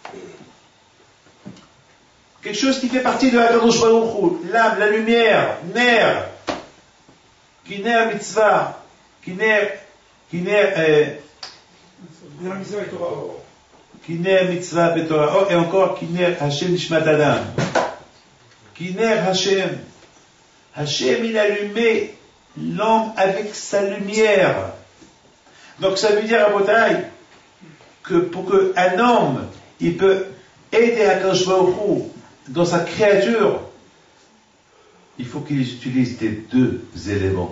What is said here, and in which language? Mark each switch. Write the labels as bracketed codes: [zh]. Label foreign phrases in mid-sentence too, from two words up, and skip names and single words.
[fr] Quelque chose qui fait partie de [he] הקדוש ברוך הוא, [fr] l'âme, la lumière, ner, qui [he] נר מצוה, [fr] qui [he] נר מצוה בתורה, [fr] et encore qui [he] נר השם נשמת אדם, [fr] qui [he] נר השם. [fr] Hashem il allumait l'homme avec sa lumière. Donc ça veut dire à Botaï que pour qu'un homme il peut aider [he] הקדוש ברוך הוא [fr] dans sa créature, il faut qu'il utilise les deux éléments.